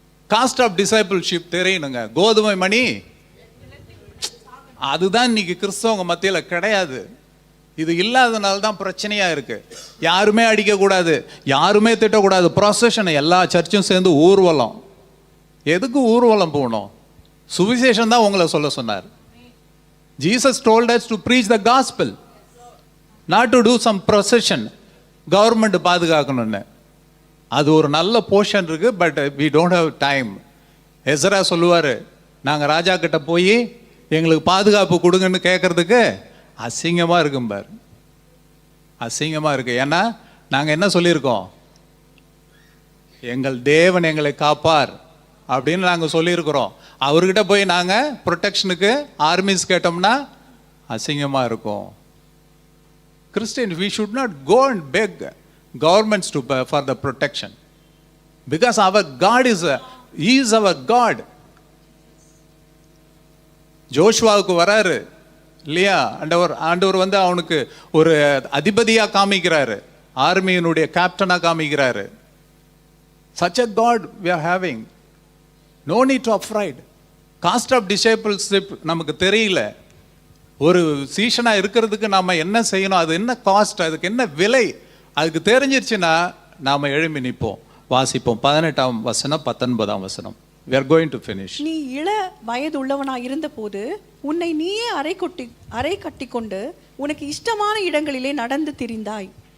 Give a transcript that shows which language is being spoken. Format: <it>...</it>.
<ta>Cost of discipleship தெரியணுங்க. கோதுமை மணி அதுதான் இன்னைக்கு கிறிஸ்தவங்க மத்தியில் கிடையாது. இது இல்லாதனால தான் பிரச்சனையா இருக்கு. யாருமே அடிக்கக்கூடாது, யாருமே திட்டக்கூடாது, ப்ரொசஷன், எல்லா சர்ச்சும் சேர்ந்து ஊர்வலம். எதுக்கு ஊர்வலம் போகணும்? சுவிசேஷம் தான் உங்களை சொல்ல சொன்னார்.</ta> <en>Jesus told us to preach the gospel, not to do some procession.</en> <ta>Government பாதுகாக்கணும்னு அது ஒரு நல்ல போர்ஷன் இருக்கு,</ta> <en>But we don't have time.</en> <ta>Ezra சொல்லுவார், நாங்கள் ராஜா கிட்ட போய் எங்களுக்கு பாதுகாப்பு கொடுங்கன்னு கேட்கறதுக்கு அசிங்கமாக இருக்கும் பார், அசிங்கமாக இருக்கு. ஏன்னா நாங்கள் என்ன சொல்லியிருக்கோம், எங்கள் தேவன் எங்களை காப்பார் அப்படின்னு நாங்கள் சொல்லியிருக்கிறோம். அவர்கிட்ட போய் நாங்கள் ப்ரொடெக்ஷனுக்கு ஆர்மிஸ் கேட்டோம்னா அசிங்கமாக இருக்கும்.</ta> <en>Christians, we should not go and beg governments for the protection, because our God He is our God.</en> <ta>ஜோஷுவாவுக்கு வராரு இல்லையா, ஆண்டவர் வந்து அவனுக்கு ஒரு அதிபதியாக காமிக்கிறாரு, ஆர்மியினுடைய கேப்டனாக காமிக்கிறாரு.</ta> <en>Such a God we are having. No need to afraid.</en> <ta>Cost of discipleship நமக்கு தெரியல. ஒரு சீஷனா இருக்கிறதுக்கு நாம என்ன செய்யணும், அது என்ன காஸ்ட், அதுக்கு என்ன விலை, அதுக்கு தெரிஞ்சிருச்சுன்னா நாம எழும்பி நிற்போம். வாசிப்போம் 18ஆம் வசனம் 19ஆம் வசனம்.</ta> <en>We are going to finish.</en> <ta>நீ இள வயது உள்ளவனாய் இருந்தபோது உன்னை நீயே அறை கட்டிக்கொண்டு உனக்கு இஷ்டமான இடங்களிலே நடந்து திரிந்தாய்.</ta>